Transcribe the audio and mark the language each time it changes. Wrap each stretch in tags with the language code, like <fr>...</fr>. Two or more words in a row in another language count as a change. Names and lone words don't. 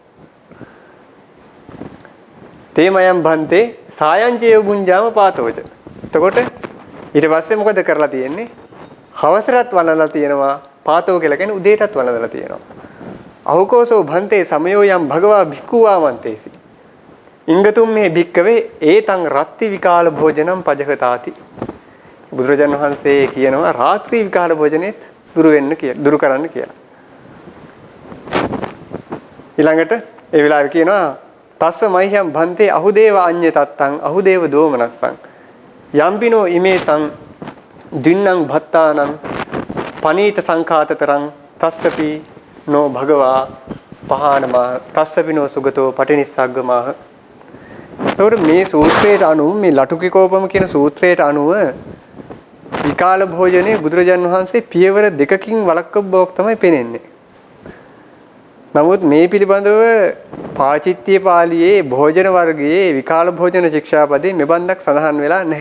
<pi>තේමයන් භන්තේ සායංචේව බුඤ්ජාම පාතෝච.</pi> <si>එතකොට ඊට පස්සේ මොකද කරලා තියෙන්නේ? හවසටත් වළඳලා තියෙනවා. පාතෝ කියලා කියන්නේ උදේටත් වළඳලා තියෙනවා.</si> <pi>අහුකෝසෝ භන්තේ සමයෝ යම් භගවා භික්ඛුවාමන්තේසි. ඉංගතුම් මේ භික්කවේ ඒතං රත්ති විකාල භෝජනම් පජහතාති.</pi> <si>බුදුරජාණන් වහන්සේ කියනවා රාත්‍රී විකාල භෝජනේත් දුරු කරන්න කියලා. ඊළඟට ඒ වෙලාවේ කියනවා</si> <pi>තස්ස මයිහම් භන්තේ අහුදේව අඤ්ඤ තත්තං අහුදේව දෝමනස්සං යම්පිනෝ ඉමේසං දින්නම් භත්තානං පනීත සංඛාතතරං තස්සපි නෝ භගවා පහානමා තස්සපිනෝ සුගතෝ පටිනිස්සග්ගමාහ.</pi> <si>එතකොට මේ සූත්‍රයට අනුව මේ ලටුකිකෝපම කියන සූත්‍රයට අනුව විකාල භෝජනේ බුදුරජාණන් වහන්සේ පියවර දෙකකින් වළක්වපු බවක් තමයි පෙනෙන්නේ. නමුත් මේ පිළිබඳව පාචිත්‍ය පාළියේ භෝජන වර්ගයේ විකාල භෝජන ශික්ෂාපදේ මෙබන්දක් සඳහන් වෙලා නැහැ.</si>